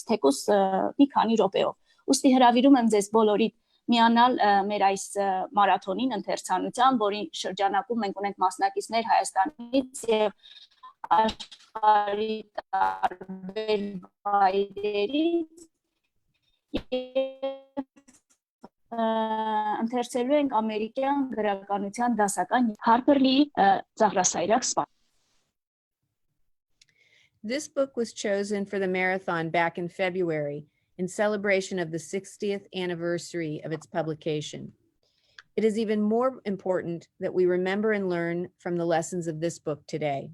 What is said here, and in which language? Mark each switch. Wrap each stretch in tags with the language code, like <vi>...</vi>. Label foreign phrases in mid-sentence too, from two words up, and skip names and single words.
<hy>թեկուզ մի քանի րոպեով։ Ուստի հրավիրում եմ ձեզ բոլորիդ միանալ մեր այս մարաթոնին ընթերցանության, որի շրջանակում մենք ունենք մասնակիցներ Հայաստանից եւ աշխարհի տարբեր վայրերից ընթերցելու ենք ամերիկյան գրականության դասական Հարփըր Լիի Ծաղրասարյակ սպան.</hy> <en>This book was chosen for the marathon back in February in celebration of the 60th anniversary of its publication. It is even more important that we remember and learn from the lessons of this book today.</en>